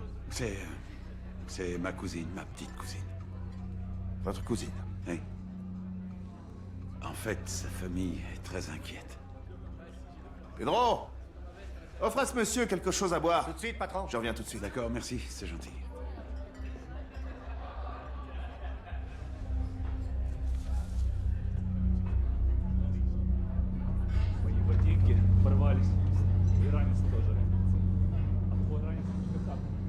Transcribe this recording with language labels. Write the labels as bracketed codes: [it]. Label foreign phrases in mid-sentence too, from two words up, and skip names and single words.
[fr] C'est ma cousine, ma petite cousine. Votre cousine? Oui. En fait, sa famille est très inquiète. Pedro! Offre à ce monsieur quelque chose à boire. Tout de suite, patron. Je reviens tout de suite. D'accord, merci, c'est gentil. [ru] Мои ботинки порвались. И ранец тоже. А твой ранец как?